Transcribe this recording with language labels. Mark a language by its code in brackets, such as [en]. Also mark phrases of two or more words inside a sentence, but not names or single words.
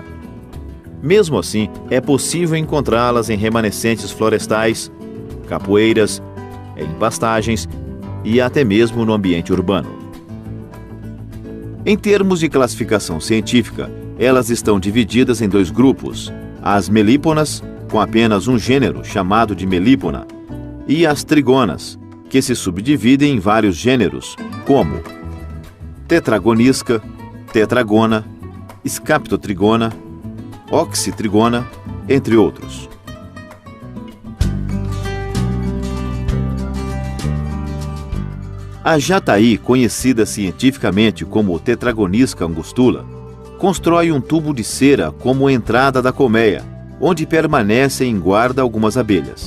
[pt] Mesmo assim, é possível encontrá-las em remanescentes florestais, capoeiras, em pastagens e até mesmo no ambiente urbano. Em termos de classificação científica, elas estão divididas em 2 grupos: as melíponas, com apenas um gênero chamado de melípona, e as trigonas, que se subdividem em vários gêneros, como tetragonisca, tetragona, escaptotrigona, oxitrigona, entre outros. A jataí, conhecida cientificamente como Tetragonisca angustula, constrói um tubo de cera como entrada da colmeia onde permanecem em guarda algumas abelhas.